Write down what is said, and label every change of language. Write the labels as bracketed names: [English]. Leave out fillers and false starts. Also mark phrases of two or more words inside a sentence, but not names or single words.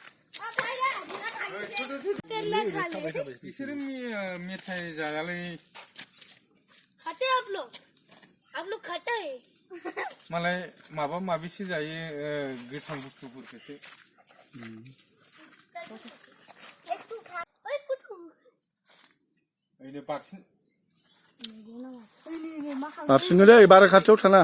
[Bodo] बिसोरो मेथाइ जायालै [Hindi] खाते आप लोग खाते हैं [Bodo] मालाय माबा माबिसो जायो गोथां बुस्थुफोरखौसो ओइनो बारसिनो दै बारा खाथियाव थाना